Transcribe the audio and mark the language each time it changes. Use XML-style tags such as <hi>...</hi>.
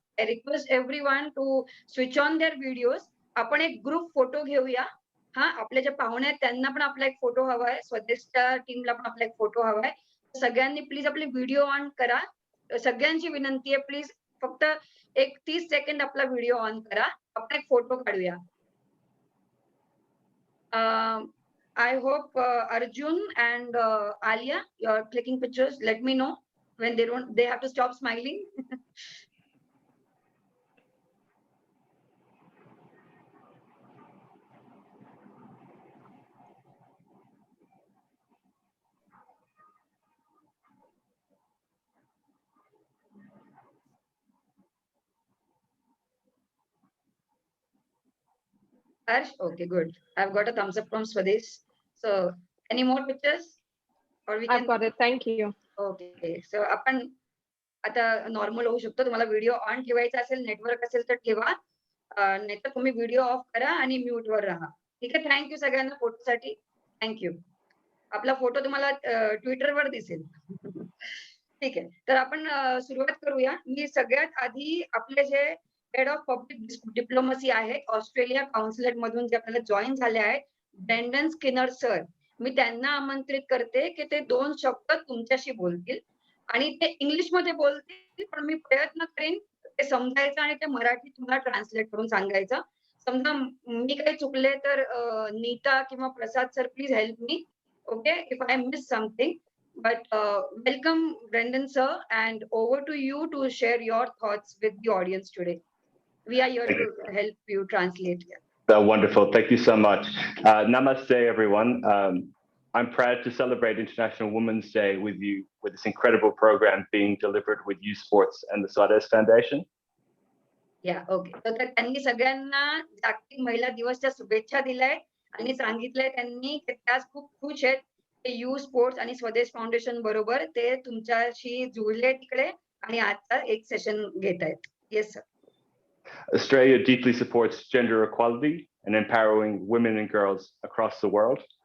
<en>I request everyone to switch on their videos.</en> <mr>आपण एक group photo घेऊया. आपल्या ज्या पाहुणे आहेत त्यांना पण आपला एक फोटो हवाय, स्वदेशच्या टीमला पण आपला एक फोटो हवाय. सगळ्यांनी प्लीज आपले व्हिडिओ ऑन करा. सगळ्यांची विनंती आहे, प्लीज फक्त एक 30 सेकंड आपला व्हिडिओ ऑन करा. आपण एक फोटो काढूया.</mr> <en>I hope Arjun and Alia, you're clicking pictures. Let me know when they have to stop smiling. Harsh, okay, good. I've got a thumbs up from Swadesh. So, any more pictures? Or we can... I've got it. Thank you. Okay, so</en> <mr>आपण आता normal होऊ शकतो. तुम्हाला video on ठेवायचा असेल, network असेल तर ठेवा. नाहीतर तुम्ही व्हिडिओ ऑफ करा आणि म्यूटवर राहा. ठीक आहे? थँक्यू सगळ्यांना फोटोसाठी. थँक्यू. आपला फोटो तुम्हाला ट्विटरवर दिसेल. ठीक आहे. तर आपण सुरुवात करूया. मी सगळ्यात आधी आपले जे हेड ऑफ पब्लिक डिप्लोमसी आहे ऑस्ट्रेलिया काउन्सिलेट मधून जे आपल्याला जॉईन झाले आहेत, ब्रँडन स्किनर सर, मी त्यांना आमंत्रित करते की ते 2 शब्द तुमच्याशी बोलतील आणि ते इंग्लिशमध्ये बोलतील, पण मी प्रयत्न करेन ते समजायचं आणि ते मराठी तुम्हाला ट्रान्सलेट करून सांगायचं. समजा मी काही चुकले तर नीता किंवा प्रसाद sir</mr> <en>Please help me. Okay, if I miss something. But welcome, Brendan sir, and over to you to share your thoughts with the audience today. We are here to help you translate. Wonderful. Thank you so much. Namaste, everyone. I'm proud to celebrate International Women's Day with you with this incredible program being delivered with U Sports and the Swadesh Foundation. Yeah, okay.</en> <mr>तर त्यांनी सगळ्यांना जागतिक महिला दिवसच्या शुभेच्छा दिल्यात आणि सांगितलंय त्यांनी की त्या खूप खुश आहेत यू स्पोर्ट्स आणि स्वदेश फाउंडेशन बरोबर ते तुमच्याशी जुळले तिकडे आणि आजचा एक सेशन घेत आहेत.</mr> <en>Yes sir. Australia deeply supports gender equality and empowering women and girls across the world.</en>